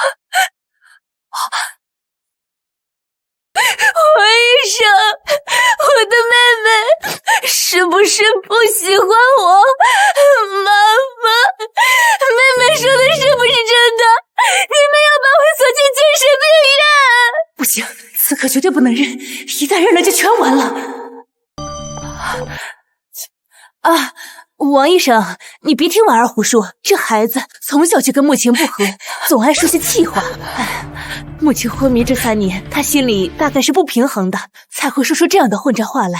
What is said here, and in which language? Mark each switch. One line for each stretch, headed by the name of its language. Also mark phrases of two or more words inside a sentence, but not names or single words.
Chinese: 王醫生，我的妹妹是不是不喜歡我？媽媽，妹妹說的是不是真的？你們要把我送進精神病院？不行，此刻絕對不能認，一旦認了就全完了。王醫生，你別聽婉兒胡說，這孩子從小就跟慕晴不和，總愛說些氣話。慕晴昏迷這3年，他心裡大概是不平衡的，才會說出這樣的混賬話來。